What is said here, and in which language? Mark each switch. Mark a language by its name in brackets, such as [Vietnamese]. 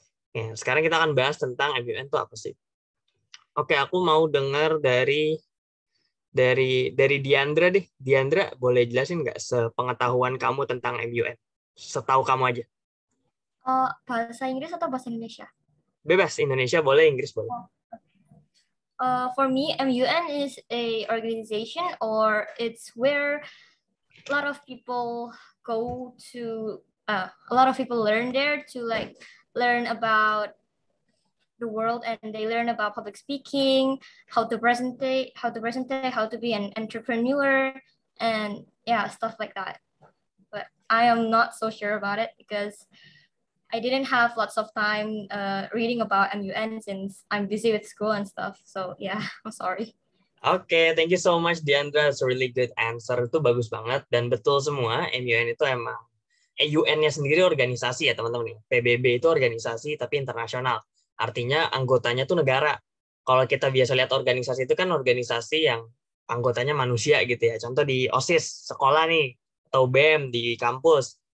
[Indonesian] Ya, sekarang kita akan bahas tentang MUN itu apa sih. Oke, aku mau dengar dari Diandra deh. Diandra, boleh jelasin nggak sepengetahuan kamu tentang MUN? Setahu kamu aja. Bahasa Inggris atau bahasa Indonesia? Bebas, Indonesia boleh, Inggris boleh. [English] For me, MUN is a organization, or it's where a lot of people go to. A lot of people learn there to like learn about the world, and they learn about public speaking, how to present, how to be an entrepreneur, and yeah, stuff like that. But I am not so sure about it because I didn't have lots of time reading about MUN since I'm busy with school and stuff. So yeah, I'm sorry. Oke, thank you so much Diandra. It's a really good answer. [Indonesian] Itu bagus banget dan betul semua. MUN itu emang UN-nya sendiri organisasi ya teman-teman. PBB itu organisasi tapi internasional. Artinya anggotanya tuh negara. Kalau kita biasa lihat organisasi itu kan organisasi yang anggotanya manusia gitu ya. Contoh di OSIS sekolah nih atau BEM di kampus.